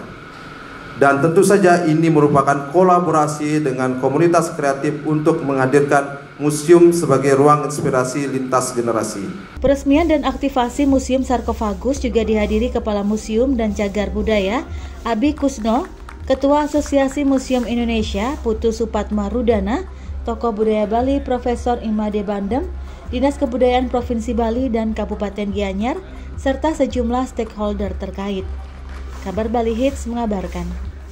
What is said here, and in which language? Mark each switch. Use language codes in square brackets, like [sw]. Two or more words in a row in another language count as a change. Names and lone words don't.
[id] Dan tentu saja ini merupakan kolaborasi dengan komunitas kreatif untuk menghadirkan museum sebagai ruang inspirasi lintas generasi. Peresmian dan aktivasi Museum Sarkofagus juga dihadiri Kepala Museum dan Cagar Budaya Abi Kusno, Ketua Asosiasi Museum Indonesia, Putu Supatma Rudana, Tokoh Budaya Bali Profesor Imade Bandem, Dinas Kebudayaan Provinsi Bali dan Kabupaten Gianyar, serta sejumlah stakeholder terkait. Kabar Bali Hits mengabarkan.